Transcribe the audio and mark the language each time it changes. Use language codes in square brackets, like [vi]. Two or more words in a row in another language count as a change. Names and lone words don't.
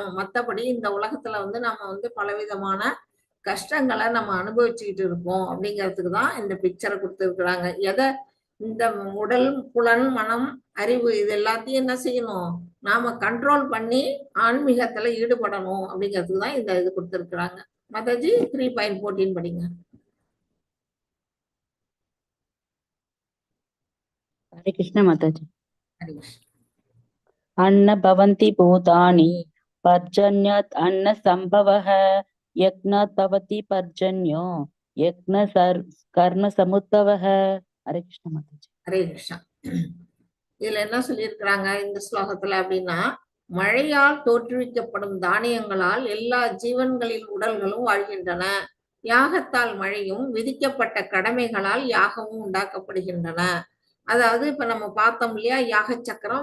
[ta] மத்தபடி இந்த உலகத்துல வந்து நம்ம வந்து பலவிதமான கஷ்டங்களை நம்ம அனுபவிச்சுக்கிட்டு இருப்போம் அப்படிங்கிறதுக்கு தான் இந்த பிக்சரை கொடுத்துருக்குறாங்க. இந்த உடல், புலன், மனம், அறிவு இது எல்லாத்தையும் என்ன செய்யணும்? நாம கண்ட்ரோல் பண்ணி ஆன்மீகத்துல ஈடுபடணும் அப்படிங்கிறதுக்கு தான் இந்த இது கொடுத்துருக்குறாங்க. மாதாஜி 3.14 படிங்க. [hi] हरे कृष्ण माताजी। हरे कृष्ण। [sa] अन्न भवन्ति भूतानि पर्जन्यात् अन्न संभवः यज्ञात् भवति पर्जन्यो यज्ञ कर्म समुद्भवः। [hi] हरे कृष्ण माताजी। हरे कृष्ण। [ta] இதுல என்ன சொல்லியிருக்கிறாங்க இந்த ஸ்லோகத்துல அப்படின்னா, மழையால் தோற்றுவிக்கப்படும் தானியங்களால் எல்லா ஜீவன்களின் உடல்களும் வாழ்கின்றன. யாகத்தால் மழையும் விதிக்கப்பட்ட கடமைகளால் யாகமும் உண்டாக்கப்படுகின்றன. அதாவது இப்ப நம்ம பார்த்தோம் இல்லையா யாக சக்கரம்.